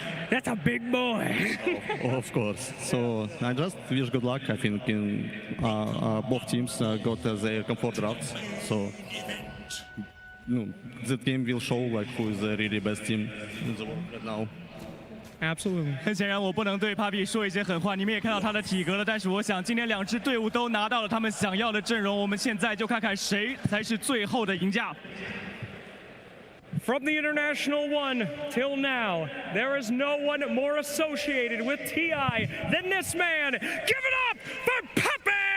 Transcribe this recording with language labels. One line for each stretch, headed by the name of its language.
English: That's a big boy. Of course. So I just wish good luck. I think in both teams got their comfort drafts. So the game will show like who is the really best team in the world right now. Absolutely.
Chinese: 很显然，我不能对 Papi 说一些狠话。你们也看到他的体格了，但是我想今天两支队伍都拿到了他们想要的阵容。我们现在就看看谁才是最后的赢家。
English: From the International One till now, there is no one more associated with TI than this man. Give it up for Papi!